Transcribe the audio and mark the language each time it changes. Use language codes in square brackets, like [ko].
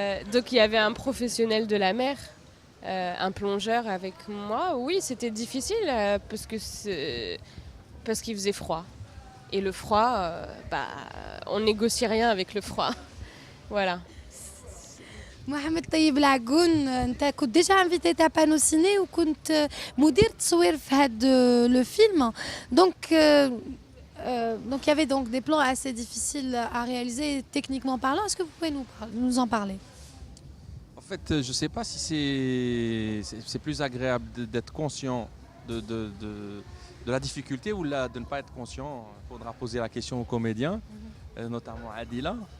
[fr] Donc il y avait un professionnel de la mer, un plongeur avec moi. Oui, c'était difficile parce qu'il faisait froid. Et le froid, on négocie rien avec le froid. Voilà. [ar] محمد طيب العقون انت كنت ديجا انفيتي تاع بانو سيني وكنت مدير تصوير في هذا لو فيلم [fr] donc il y avait donc des plans assez difficiles à réaliser techniquement parlant. Est-ce que vous pouvez nous en parler? En fait, je ne sais pas si c'est plus agréable d'être conscient de la difficulté ou de ne pas être conscient. Il faudra poser la question aux comédiens, notamment Adila.